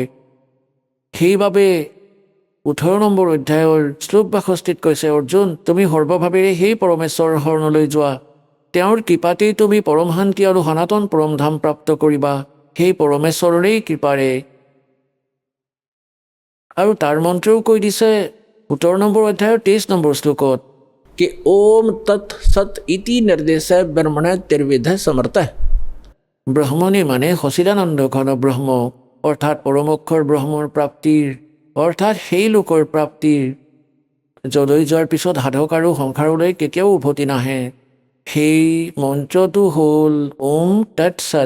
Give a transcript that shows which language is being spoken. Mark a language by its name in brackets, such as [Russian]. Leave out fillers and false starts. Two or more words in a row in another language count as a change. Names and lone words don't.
[Assamese] সেইবাবে 18 নম্বৰ অধ্যায়ৰ শ্লোক 62ত কৈছে, অৰ্জুন, তুমি সৰ্বভাৱেৰে সেই পৰমেশ্বৰৰ শৰণলৈ যোৱা। তেওঁৰ কৃপাতেই তুমি পৰম শান্তি আৰু সনাতন পৰম ধাম প্ৰাপ্ত কৰিবা, সেই পৰমেশ্বৰৰেই কৃপাৰে। আৰু তাৰ মন্ত্ৰও কৈ দিছে 17 নম্বৰ অধ্যায়ৰ 23 নম্বৰ শ্লোকত कि [Sanskrit] ओम तत् सत इति निर्देश ब्रह्मण त्रिविध समर्थ। [Assamese] ব্ৰহ্মণে মানে সচিদানন্দ ঘন ব্ৰহ্ম, অৰ্থাৎ পৰমোক্ষৰ ব্ৰহ্মৰ প্ৰাপ্তিৰ, অৰ্থাৎ সেই লোকৰ প্ৰাপ্তিৰ যলৈ যোৱাৰ পিছত সাধক আৰু সংসাৰলৈ কেতিয়াও উভতি নাহে। সেই মন্ত্ৰটো হ'ল [Sanskrit] ওম তৎ সৎ।